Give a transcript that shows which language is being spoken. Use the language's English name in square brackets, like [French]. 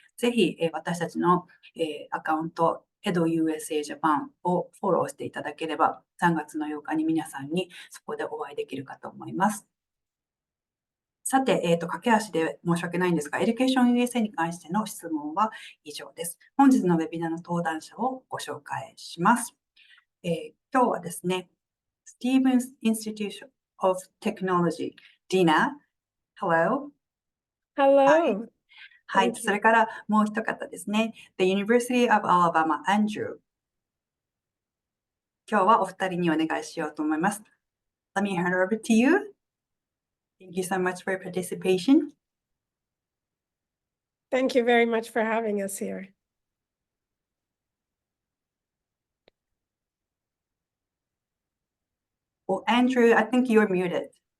[Japanese] ぜひ、私たちの、アカウント、EduUSA Japan をフォローしていただければ、3月の8日に皆さんにそこでお会いできるかと思います。さて、駆け足で申し訳ないんですが、EducationUSA に関しての質問は以上です。本日のウェビナーの登壇者をご紹介します。今日はですね、Stevens Institute of Technology, Dina, [English] hello. Hello. [Japanese] はい、それからもう一方ですね、The University of Alabama, Andrew. 今日はお二人にお願いしようと思います。 [English] Let me hand over to you.Thank you so much for your participation. Thank you very much for having us here. Well, Andrew, I think you're muted.